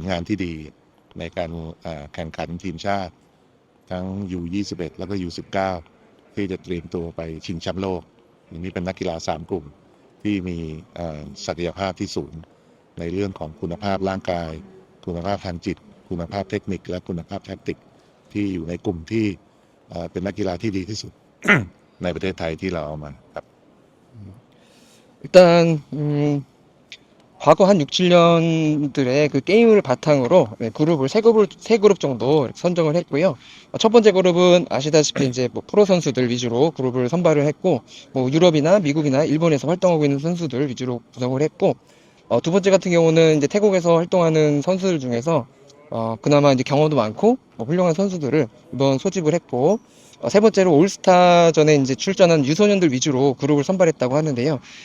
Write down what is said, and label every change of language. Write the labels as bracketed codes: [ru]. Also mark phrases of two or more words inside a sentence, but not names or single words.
[th] งานที่ดีในการแข่งขันทีมชาติทั้ง U21 แล้วก็ U19 ที่จะเตรียมตัวไปชิงแชมป์โลกอย่างนี้เป็นนักกีฬา3กลุ่มที่มีศักยภาพที่สูงในเรื่องของคุณภาพร่างกายคุณภาพทางจิตคุณภาพเทคนิคและคุณภาพแทคติกที่อยู่ในกลุ่มที่เป็นนักกีฬาที่ดีที่สุด ในประเทศไทยที่เราเอามาครับ [ko] 일단 과거 한 6, 7년들의 그 게임을 바탕으로 그룹을 세 그룹 정도 이렇게 선정을 했고요. 첫 번째 그룹은 아시다시피 이제 뭐 프로 선수들 위주로 그룹을 선발을 했고, 뭐 유럽이나 미국이나 일본에서 활동하고 있는 선수들 위주로 구성을 했고, 두 번째 같은 경우는 이제 태국에서 활동하는 선수들 중에서 그나마 이제 경험도 많고 훌륭한 선수들을 이번 소집을 했고, 세 번째로 올스타전에 이제 출전한 유소년들 위주로 그룹을 선발했다고 하는데요.